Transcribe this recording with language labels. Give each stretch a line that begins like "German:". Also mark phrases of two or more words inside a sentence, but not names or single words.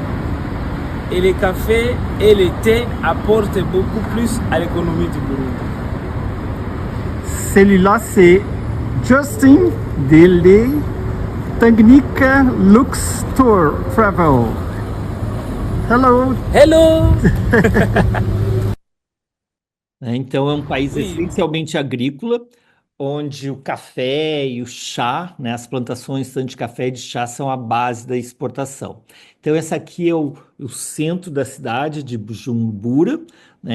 French: Et le café et le thé apportent beaucoup plus à l'économie du Burundi. Celui-là, c'est Justin Dele Tanganyika Lux Tour Travel.
English: Hello! Hello!
Portuguese: Então, é um país
French: Oui.
Portuguese: essencialmente agrícola. onde o café e o chá, né, as plantações tanto de café e de chá são a base da exportação. Então, esse aqui é o centro da cidade de Bujumbura, né?